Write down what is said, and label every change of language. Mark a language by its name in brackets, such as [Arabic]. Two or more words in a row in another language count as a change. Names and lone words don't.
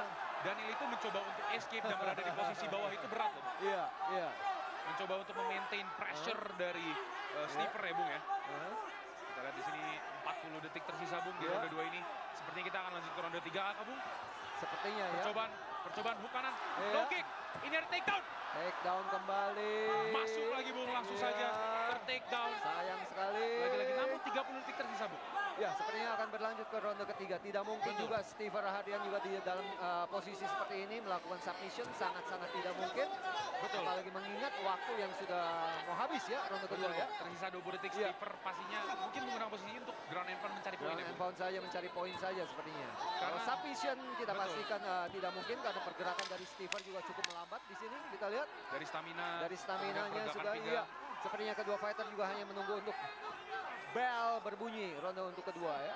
[Indonesian] Daniel itu mencoba untuk escape dan berada di posisi bawah itu berat, loh. iya, iya. Mencoba untuk memaintain pressure dari Stever ya, Bung ya. Nah, Kita lihat di sini 40 detik tersisa, Bung, di Iya. ronde 2 ini. Sepertinya kita akan lanjut ke ronde 3, Bung. sepertinya ya. Percobaan hook kanan, Iya. low kick. Ini ada takedown. Take down kembali. Masuk lagi, Bung, langsung Iya. saja ter-take down. Sayang sekali. Lagi-lagi namun 30 detik tersisa, Bung. Ya, sepertinya akan berlanjut ke ronde ketiga. Tidak mungkin Betul. juga Stever Rahadian juga di dalam posisi seperti ini melakukan submission. Sangat-sangat tidak mungkin. Betul. Apalagi mengingat waktu yang sudah mau habis ya ronde kedua ya. Tersisa 20 detik, Iya. Stever pastinya mungkin menggunakan posisi untuk [English] ground and pound [Indonesian] mencari poin Ground ya, and Bung. pound saja, mencari poin saja sepertinya. Kalau Karena- submission kita Betul. pastikan tidak mungkin karena pergerakan dari Stever juga cukup melambat di sini. Kita lihat Dari stamina. dari staminanya pergerakan sudah pinggang. iya. Sepertinya kedua fighter juga hanya menunggu untuk bell berbunyi ronde untuk kedua ya.